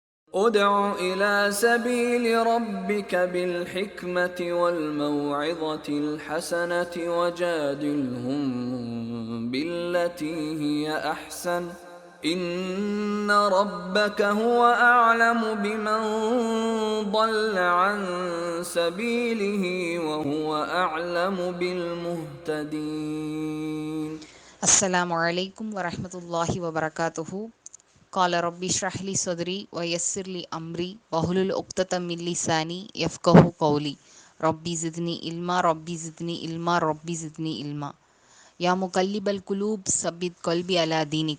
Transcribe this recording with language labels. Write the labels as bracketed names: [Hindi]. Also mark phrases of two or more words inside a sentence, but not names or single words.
[Arabic] ادع إلى سبيل ربك بالحكمة والموعظة الحسنة وجادلهم بالتي هي أحسن إن ربك هو أعلم بمن ضل عن سبيله وهو أعلم بالمهتدين. السلام عليكم ورحمة الله وبركاته. قال رب اشرح لي صدري ويسر لي أمري واحلل عقدة من لساني يفقهوا قولي. رب زدني علما رب زدني علما رب زدني علما. يا مقلب القلوب ثبت قلبي على دينك.